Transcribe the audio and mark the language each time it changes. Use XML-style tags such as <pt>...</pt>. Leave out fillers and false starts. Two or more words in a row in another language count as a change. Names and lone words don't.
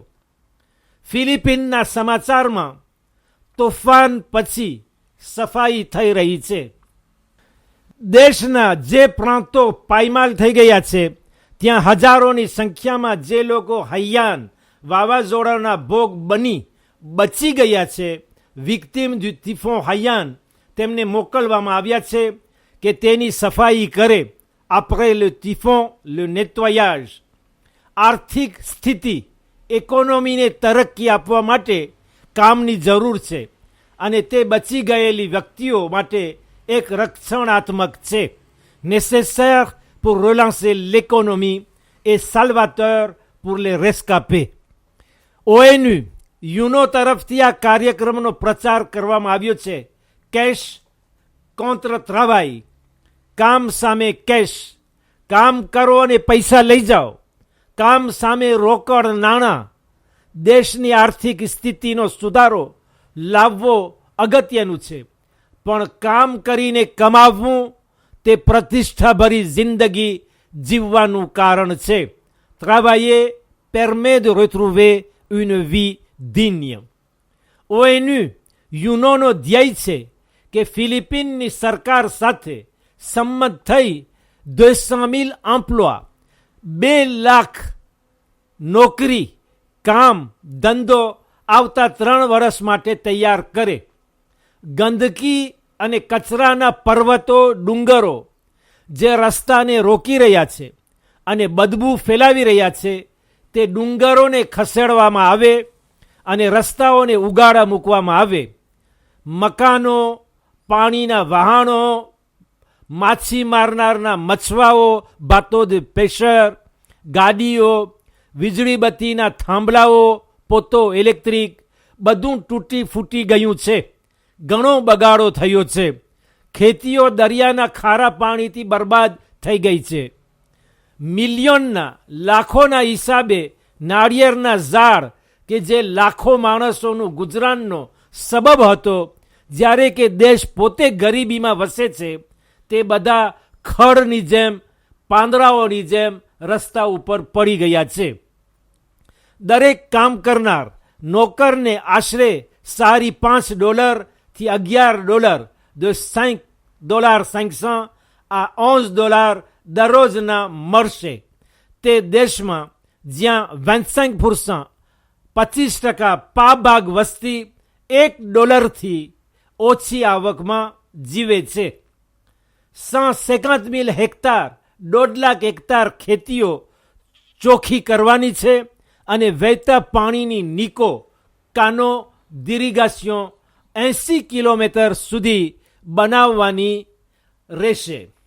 <gu>ફિલિપિનના સમાચારમાં તોફાન પછી સફાઈ થઈ રહી છે. દેશના જે પ્રાંતો પાયમાલ થઈ ગયા છે ત્યાં હજારોની સંખ્યામાં જે લોકો હૈયાન વાવાઝોડાના ભોગ બની બચી ગયા છે,</gu> <fr>victime du typhon</fr> <gu>હૈયાન, તેમને મોકલવામાં આવ્યા છે કે તેની સફાઈ કરે.</gu> <fr>après le typhon, le nettoyage.</fr> <gu>આર્થિક સ્થિતિ, ઇકોનોમીને તરક્કી આપવા માટે કામની જરૂર છે અને તે બચી ગયેલી વ્યક્તિઓ માટે એક રક્ષણાત્મક છે.</gu> <fr>nécessaire pour relancer l'économie et salvateur pour les rescapés.</fr> <gu>ONU, યુનો તરફથી આ કાર્યક્રમનો પ્રચાર કરવામાં આવ્યો છે.</gu> <fr>cash contre travail,</fr> <gu>કામ સામે કેશ, કામ કરો અને પૈસા લઈ જાઓ. કામ સામે રોકડ નાણાં. દેશની આર્થિક સ્થિતિનો સુધારો લાવવો અગત્યનું છે, પણ કામ કરીને કમાવવું તે પ્રતિષ્ઠાભરી જિંદગી જીવવાનું કારણ છે.</gu> <fr>travailler permet de retrouver une vie digne.</fr> <gu>ONU યુનોનો ધ્યેય છે કે ફિલિપિનની સરકાર સાથે સંમત થઈ 200,000 emplois, 2 લાખ નોકરી, કામ, ધંધો આવતા 3 વર્ષ માટે તૈયાર કરે. ગંદકી અને કચરાના પર્વતો, ડુંગરો જે રસ્તાને રોકી રહ્યા છે અને બદબૂ ફેલાવી રહ્યા છે, તે ડુંગરોને ખસેડવામાં આવે અને રસ્તાઓને ઉગાડા મૂકવામાં આવે. મકાનો, પાણીના વહાણો, માછી મારનારના મછવાઓ,</gu> <fr>bateaux de pêcheur,</fr> <gu>ગાડીઓ, વીજળી બત્તીના થાંભલાઓ,</gu> <fr>poteaux électriques,</fr> <gu>બધું તૂટી ફૂટી ગયું છે. ઘણો બગાડો થયો છે. ખેતીઓ દરિયાના ખારા પાણીથી બરબાદ થઈ ગઈ છે. મિલિયનના, લાખોના હિસાબે નાળિયેરના ઝાડ કે જે લાખો માણસોનું ગુજરાનનો સબબ હતો, જ્યારે કે દેશ પોતે ગરીબીમાં વસે છે, તે બધા ખડની જેમ, પાંદડાઓની જેમ રસ્તા ઉપર પડી ગયા છે. દરેક કામ કરનાર નોકરને આશરે $5.5 થી $11,</gu> <fr>de $5.5 à $11</fr> <gu>દરરોજના મળશે. તે દેશમાં જ્યાં 25%, 25% પાભાગ વસ્તી $1 ઓછી આવકમાં જીવે છે. 150,000 હેક્ટર, 1.5 લાખ હેક્ટર ખેતીઓ ચોખ્ખી કરવાની છે અને વહેતા પાણીની નિકો,</gu> <fr>canaux d'irrigation</fr> <gu>80 કિલોમીટર સુધી બનાવવાની રહેશે.</gu>